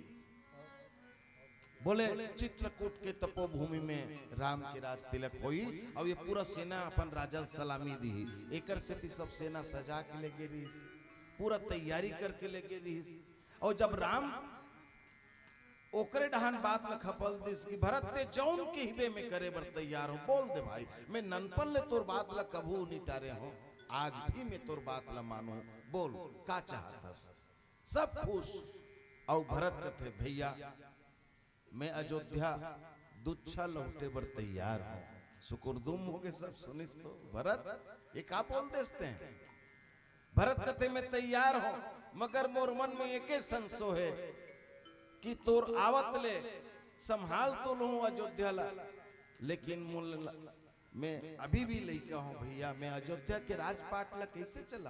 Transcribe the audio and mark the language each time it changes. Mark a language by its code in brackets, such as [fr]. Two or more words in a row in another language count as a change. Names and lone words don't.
[hne] बोले चित्रकूट के तपोभूमि में राम के राज तिलक हुई और ये पूरा सेना अपन राजा सलामी दी। एकर से सब सेना सजा के लेके रही, पूरा तैयारी करके लेके रही। और जब राम ओकरे डहान बात ल खपल दिस की भरत ते जौन के हिबे में करे बर तैयार हो। बोल दे भाई, मैं ननपन ले तोर बात ल कभू नहीं टारे हो, आज भी मैं तोर बात ल मानू। बोल का चाहतस? सब खुश। और भरत कहते भैया मैं अयोध्या दुच्छा लौटे बर तैयार हूँ। सुकुरदुम हो गए सब सुनिस तो भरत ये का बोल देते हैं। भरत कहते मैं तैयार हूँ, मगर मोर मन में एक संशो है कि तोर आवत ले संभाल तो लूं अयोध्या ला, लेकिन मैं अभी भी लइका हूं भैया, मैं अयोध्या के राजपाट ला कैसे चलाऊं?